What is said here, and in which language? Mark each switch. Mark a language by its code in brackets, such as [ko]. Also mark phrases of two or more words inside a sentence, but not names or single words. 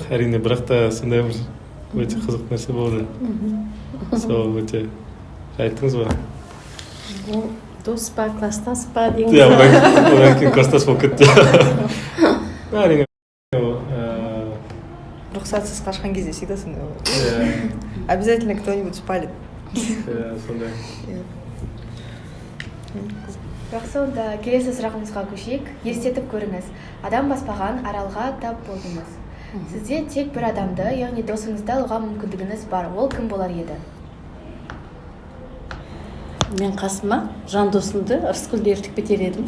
[kk] Әрине, бірақ та сондай бір өте қызық нәрсе болды. Сол өте айттыңыз ба? Дос па, кластас па деген. Одан кейін кластас болып кетті. Әрине. Рұқсатсыз қашқан кезде всегда сондай болады. [ru] Обязательно кто-нибудь спалит. [kk] Сондай. Жақсы, онда келесі сұрағымызға көшейік. Елестетіп көріңіз. Адам баспаған аралға тап болдыңыз. Сізде тек бір адамды, яғни досыңызды алуға мүмкіндігіңіз бар. Ол кім болар еді? Мен қасыма жан досымды Рыскүлді ертіп кетер едім.